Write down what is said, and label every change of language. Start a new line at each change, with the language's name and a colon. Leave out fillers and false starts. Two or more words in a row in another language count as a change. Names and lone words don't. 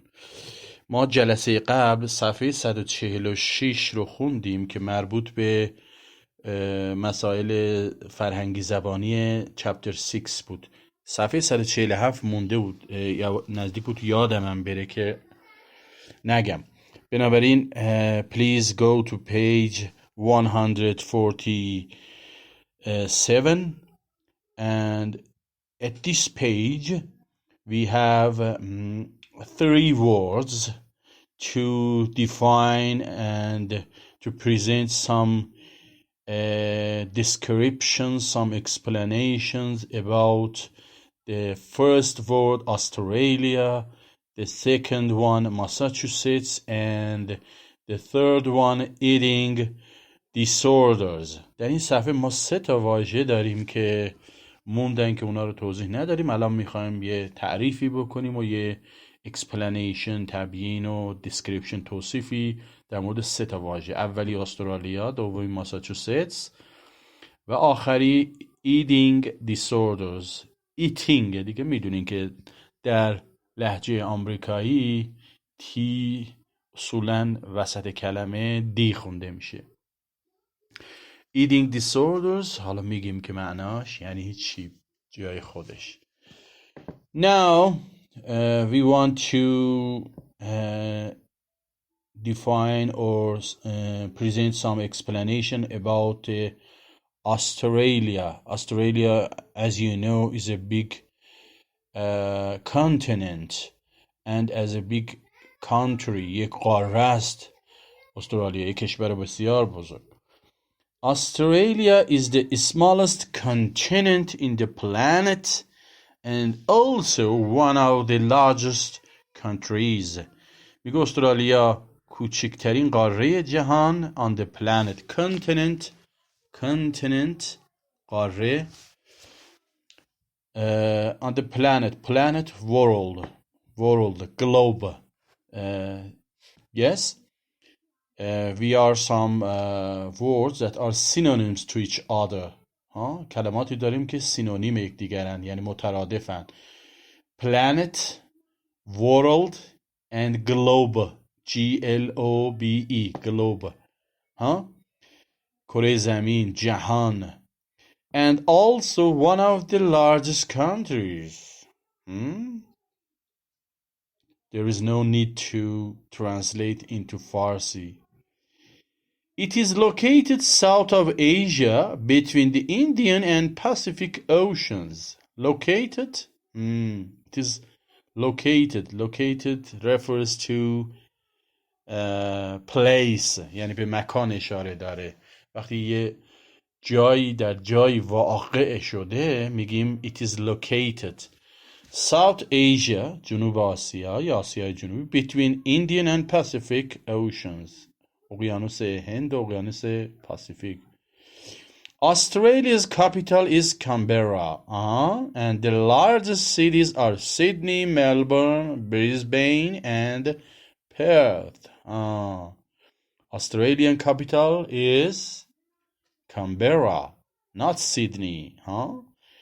Persian: ما جلسه قبل صفحه 146 رو خوندیم که مربوط به مسائل فرهنگی زبانی چپتر 6 بود. صفحه 147 مونده بود، یا نزدیک بود یادمم بره که نگم.
English: بنابراین please go to page 147 and at this page we have three words to define and to present some descriptions, some explanations about the first word Australia, the second one Massachusetts, and the third one eating disorders.
Persian: در این صفحه ما 3 تا واژه داریم که موندن که اونا رو توضیح نداریم. الان میخوایم یه تعریفی بکنیم و یه explanation، تبیین و description، توصیفی در مورد 3 تا واژه. اولی استرالیا، دومی ماساچوستس و آخری
English: eating disorders.
Persian: eating دیگه میدونین که در لهجه آمریکایی تی اصولاً وسط کلمه دی خونده میشه.
English: eating disorders
Persian: حالا میگیم که معناش یعنی هیچی جای خودش.
English: Now we want to define or present some explanation about Australia. Australia, as you know, is a big continent, and as a big country
Persian: یک قاره است استرالیا، یک کشور بسیار بزرگ.
English: Australia is the smallest continent in the planet and also one of the largest countries.
Persian: میگه استرالیا کوچکترین قاره جهان
English: on the planet. continent قاره on the planet world globe. Yes, we are some words that are synonyms to each other.
Persian: کلماتی داریم که سینونیم یکدیگرن، یعنی مترادفن.
English: planet, world and globe. G-L-O-B-E globe.
Persian: کره زمین، جهان.
English: and also one of the largest countries. There is no need to translate into Farsi. It is located south of Asia between the Indian and Pacific Oceans. Located? It is located. Located refers to place.
Persian: یعنی به مکان اشاره داره. وقتی یه جایی در جایی واقع شده میگیم
English: it is located. South Asia,
Persian: جنوب آسیا یا آسیای جنوبی.
English: Between Indian and Pacific Oceans.
Persian: اقیانوس هند و اقیانوس پاسیفیک.
English: Australia's capital is Canberra. And the largest cities are Sydney, Melbourne, Brisbane, and Perth. Australian capital is Canberra, not Sydney.